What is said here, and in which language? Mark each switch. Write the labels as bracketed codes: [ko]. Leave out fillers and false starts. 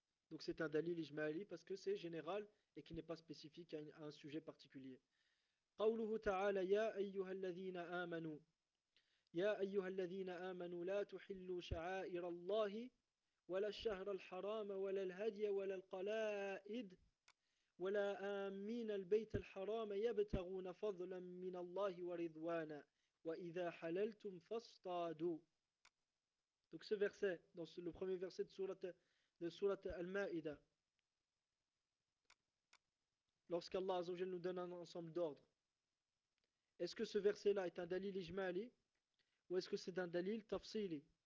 [fr] Donc c'est un dalil ijma'li parce que c'est général et qui n'est pas spécifique à un sujet particulier. [ar] قوله تعالى يا أيها الذين آمنوا يا أيها الذين آمنوا لا تحلوا شعائر الله ولا الشهر الحرام ولا الهدي ولا القلائد ولا آمين البيت الحرام يبتغون فضلا من الله ورضوانا وإذا حللتم فاصطادوا. [fr] Donc ce verset, le premier verset de sourate Al-Ma'ida, lorsqu'Allah Azzawajal nous donne un ensemble d'ordres, est-ce que ce verset-là est un dalil ijmali ou est-ce que c'est un dalil tafsili?